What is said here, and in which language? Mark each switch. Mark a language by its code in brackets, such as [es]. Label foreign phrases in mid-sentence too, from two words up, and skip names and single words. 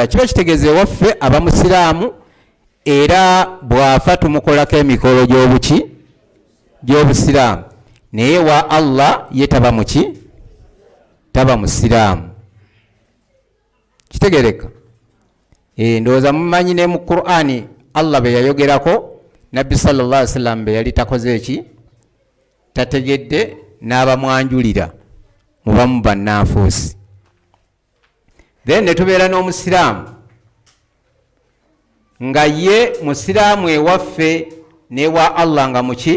[lg] Kiba kitegeeza ewaffe aba musiraamu era bw'afa tumukolako emikolo gy'obusiraamu, naye wa Allah ye taba muki? Taba musiraamu. Kitegereka? Ndowooza mumanyi ne mu Qur'ani Allah be yayogerako Nabbi [ar] صلى الله عليه وسلم [lg] be yali takoze eki? Tategedde n'abamwanjulira mubamu bannanfuusi. Then ne tubeera n'omusiraamu nga ye musiraamu ewaffe newa Allah nga muki?